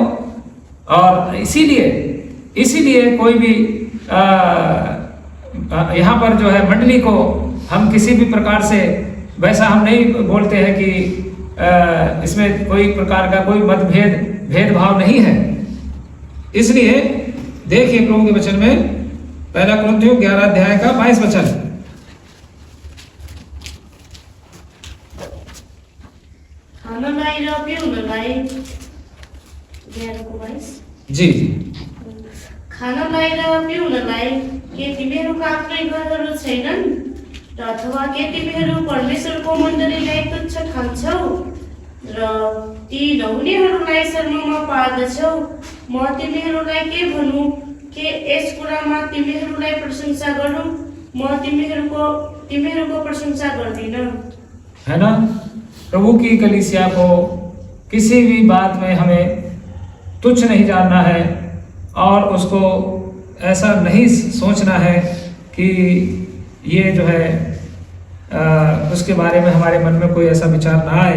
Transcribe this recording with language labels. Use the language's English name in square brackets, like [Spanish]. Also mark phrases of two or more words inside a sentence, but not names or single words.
[Hindi] और इसीलिए कोई भी यहाँ पर जो है मंडली को हम किसी भी प्रकार से वैसा हम नहीं बोलते हैं कि इसमें कोई प्रकार का कोई भेदभाव नहीं है। इसलिए देखिए प्रभु के वचन में 1 कुरिन्थियों 11 अध्याय का 22 वचन। [Nepali] खानलाई र पिउनलाई, 11 को 22। [Hindi] जी, [Nepali] खानलाई र पिउनलाई के तिमीहरूका आफ्नै घरहरू छैनन्, र अथवा के तिमीहरू परमेश्वरको मण्डलीलाई तुच्छ ठान्छौ र ती नहुनेहरूलाई शर्ममा पार्दछौ। म तिमीहरूलाई के भनौँ, के यस कुरामा तिमीहरूलाई प्रशंसा गरौँ? म तिमीहरूको प्रशंसा गर्दिन। [Hindi] है ना, प्रभु की कलीसिया को किसी भी बात में हमें तुच्छ नहीं जानना है, और उसको ऐसा नहीं सोचना है कि ये जो है उसके बारे में हमारे मन में कोई ऐसा विचार ना आए।